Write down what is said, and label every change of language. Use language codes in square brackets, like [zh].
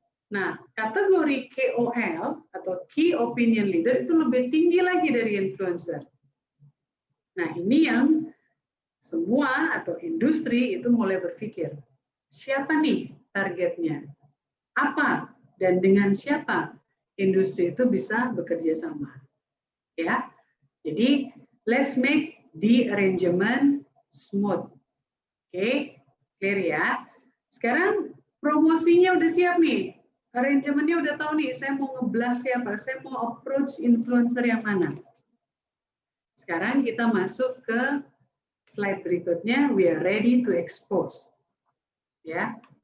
[id] Nah, kategori KOL atau Key Opinion Leader itu lebih tinggi lagi dari influencer. Nah, ini yang semua atau industri itu mulai berpikir, siapa nih targetnya? Apa dan dengan siapa industri itu bisa bekerja sama? [en] Ya. Jadi, let's make the arrangement smooth. [id] Oke, clear ya. Sekarang promosinya udah siap nih. Arrangementnya udah tahu nih, saya mau nge-blast siapa, saya mau approach influencer yang mana. Sekarang kita masuk ke slide berikutnya, [en] we are ready to expose. [id] Ya.